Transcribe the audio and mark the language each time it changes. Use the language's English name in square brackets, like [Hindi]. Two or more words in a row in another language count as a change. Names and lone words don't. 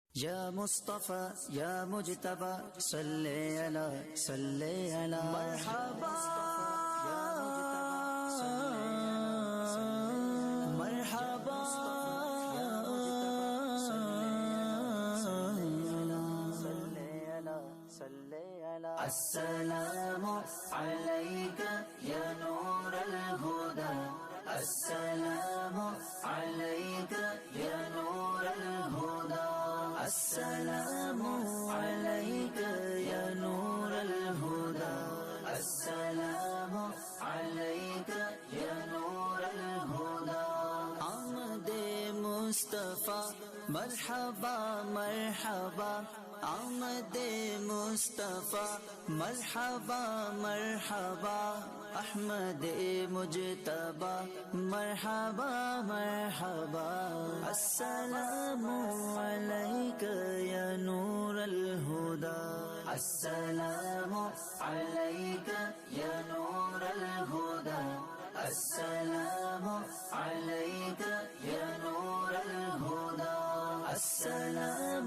[Arabic] یا مصطفیٰ یا مجتبیٰ صلی علی مرحبا مرحبا السلام علیک یا نور الہدی السلام علیک یا نور الہدی السلام علیک یا نور الہدی السلام علیک یا نور الہدی [Urdu] آمد مصطفیٰ [Arabic] مرحبا مرحبا [Urdu] آمد مصطفیٰ [Arabic] مرحبا مرحبا احمد مجتبی مرحبا مرحبا السلام علیک یا نور الہدی السلام علیک یا نور الہدی السلام علیک یا نور الہدی السلام